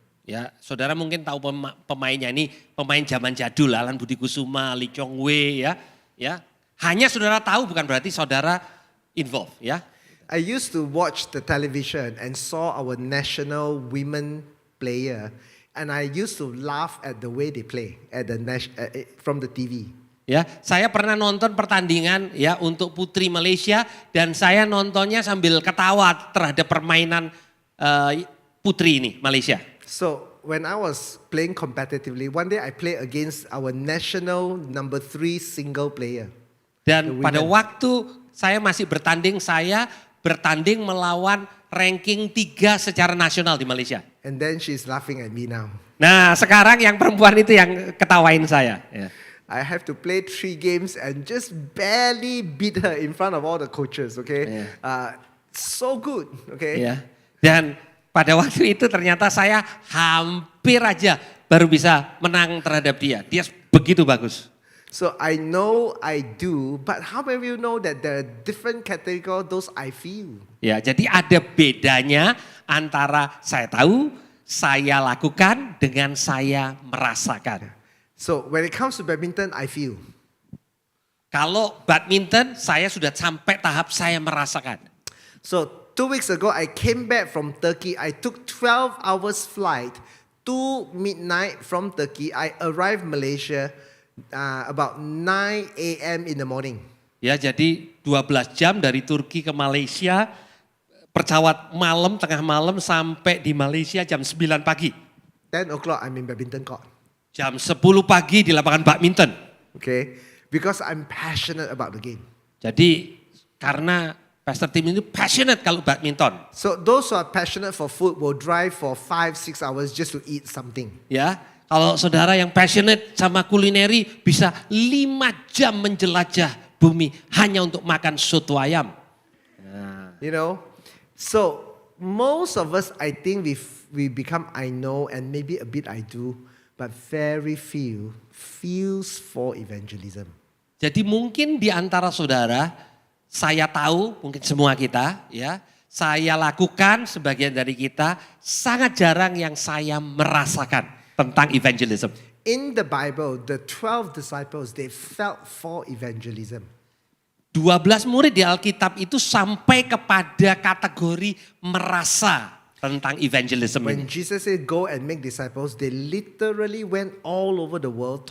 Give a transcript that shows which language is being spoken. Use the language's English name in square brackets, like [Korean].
[Indonesian] Ya, saudara mungkin tahu pemainnya ini, pemain zaman jadul, Alan Budi Kusuma, Lee Chong Wei, ya. Hanya saudara tahu bukan berarti saudara involved, ya. [English] I used to watch the television and saw our national women player, and I used to laugh at the way they play at the from the TV. [Indonesian] Ya, saya pernah nonton pertandingan ya untuk putri Malaysia dan saya nontonnya sambil ketawa terhadap permainan putri ini Malaysia. [English] So when I was playing competitively, one day I played against our national number 3 single player. [Indonesian] Dan pada waktu saya masih bertanding, saya bertanding melawan ranking 3 secara nasional di Malaysia. [English] And then she's laughing at me now. [Indonesian] Nah, sekarang yang perempuan itu yang ketawain saya. Ya. [English] I have to play 3 games and just barely beat her in front of all the coaches, okay? So good, okay? [Indonesian] Ya. Dan pada waktu itu ternyata saya hampir aja baru bisa menang terhadap dia. Dia begitu bagus. [English] So I know I do, but how many of you know that there are different categories, those I feel? [Indonesian] Ya, jadi ada bedanya antara saya tahu, saya lakukan dengan saya merasakan. [English] So when it comes to badminton, I feel. [Indonesian] Kalau badminton, saya sudah sampai tahap saya merasakan. [English] So 2 weeks ago, I came back from Turkey. I took 12 hours flight to midnight from Turkey. I arrived Malaysia about 9 a.m. in the morning. [Indonesian] Ya, jadi 12 jam dari Turki ke Malaysia, pesawat malam, tengah malam sampai di Malaysia jam 9 pagi. [English] 10 o'clock, I'm in badminton court. [Indonesian] Jam 10 pagi di lapangan badminton. [English] Okay, because I'm passionate about the game. [Indonesian] Jadi karena Pastor Tim ini passionate kalau badminton. [English] So those who are passionate for food will drive for 5-6 hours just to eat something. [Indonesian] Ya, kalau saudara yang passionate sama kulineri bisa 5 jam menjelajah bumi hanya untuk makan soto ayam. [English] You know, so most of us, I think we become I know and maybe a bit I do, but very few feels for evangelism. [Indonesian] Jadi mungkin di antara saudara, saya tahu, mungkin semua kita, ya, saya lakukan, sebagian dari kita, sangat jarang yang saya merasakan tentang evangelism. [English] In the Bible, the 12 disciples, they felt for evangelism. [Indonesian] 12 murid di Alkitab itu sampai kepada kategori merasa tentang evangelism [English] When [Indonesian] ini. [English] Jesus said, go and make disciples, they literally went all over the world.